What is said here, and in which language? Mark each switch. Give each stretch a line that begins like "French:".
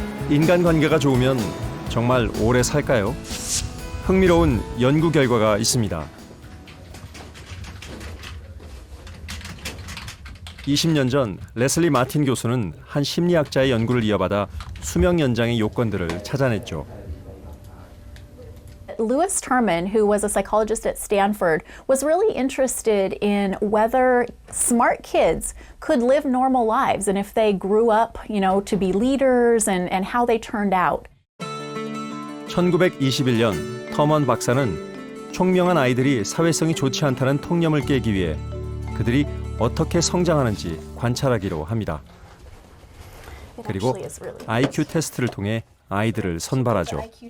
Korean: 인간관계가 좋으면 정말 오래 살까요? 흥미로운 연구 결과가 있습니다. 20년 전 레슬리 마틴 교수는 한 심리학자의 연구를 이어받아 수명 연장의 요건들을 찾아냈죠.
English: Lewis Terman, who was a psychologist at Stanford, was really interested in whether smart kids could live normal lives and if they grew up, to be leaders and how they turned out.
Korean: 1921년 터먼 박사는 총명한 아이들이 사회성이 좋지 않다는 통념을 깨기 위해 그들이 어떻게 성장하는지 관찰하기로 합니다. 그리고 IQ 테스트를 통해 아이들을 선발하죠.